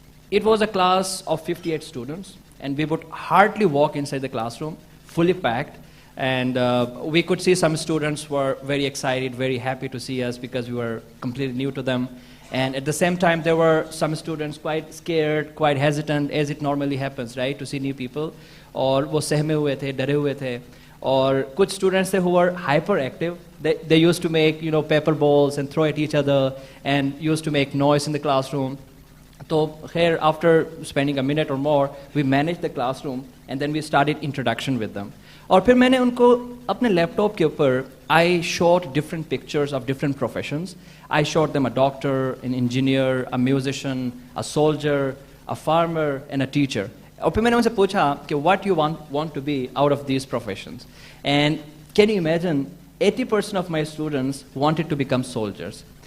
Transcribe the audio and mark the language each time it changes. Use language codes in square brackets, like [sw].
[en] It was a class of 58 students, and we would hardly walk inside the classroom, fully packed. And we could see some students were very excited, very happy to see us because we were completely new to them. And at the same time, there were some students quite scared, quite hesitant, as it normally happens, right, to see new people. [hi] और वो सहमे हुए थे, डरे हुए थे. और कुछ students थे [en] who were hyperactive. They used to make, paper balls and throw at each other and used to make noise in the classroom. So here, after spending a minute or more, we managed the classroom and then we started introduction with them. [hi] और फिर मैंने उनको अपने laptop के ऊपर [en] I showed different pictures of different professions. I showed them a doctor, an engineer, a musician, a soldier, a farmer, and a teacher. [hi] और फिर मैंने उनसे पूछा कि [en] what you want to be out of these professions. And can you imagine, 80% of my students wanted to become soldiers.